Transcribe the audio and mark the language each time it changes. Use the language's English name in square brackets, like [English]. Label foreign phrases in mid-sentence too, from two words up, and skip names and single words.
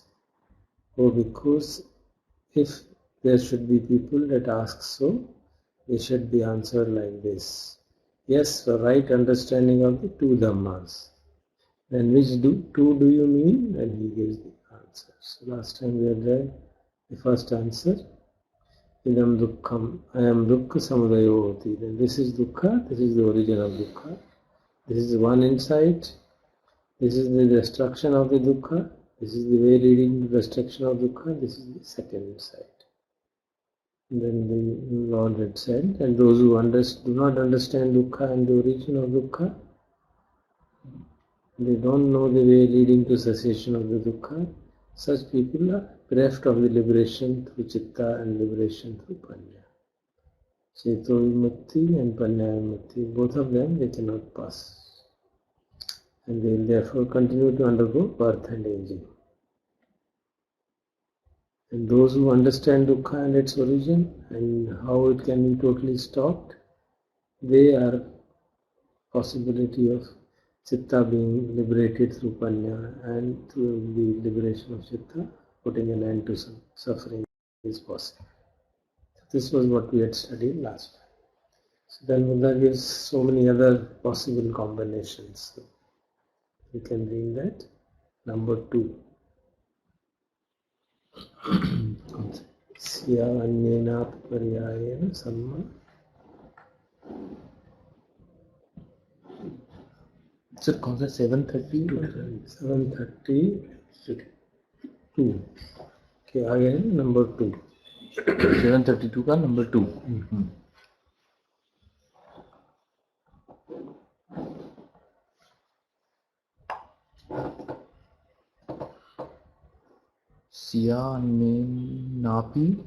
[English] Oh, because if there should be people that ask so, they should be answered like this. Yes, for right understanding of the two Dhammas. Then which two do you mean? Then he gives the answer. So last time we had read the first answer. [Pali] Idam dukkham, I am dukkha samudaya hoti. [English] Then this is dukkha, this is the origin of dukkha. This is one insight. This is the destruction of the dukkha. This is the way leading to destruction of dukkha. This is the second insight. And then the Lord had said, and those who do not understand dukkha and the origin of dukkha, they don't know the way leading to cessation of the dukkha. Such people are bereft of the liberation through citta and liberation through panya. [Pali] Ceto vimukti and panya vimukti, [English] both of them they cannot pass. And they will therefore continue to undergo birth and aging. And those who understand dukkha and its origin and how it can be totally stopped, they are possibility of citta being liberated through panya, and through the liberation of citta, putting an end to suffering is possible. So this was what we had studied last time. So then Buddha gives so many other possible combinations. So you can read that. Number 2. [Pali] स्या अन्येनापि पर्यायेन सम्मा [Hindi] सर कौन सा 730 732 के आगे है नंबर 2 732 का नंबर 2 सिया में नापी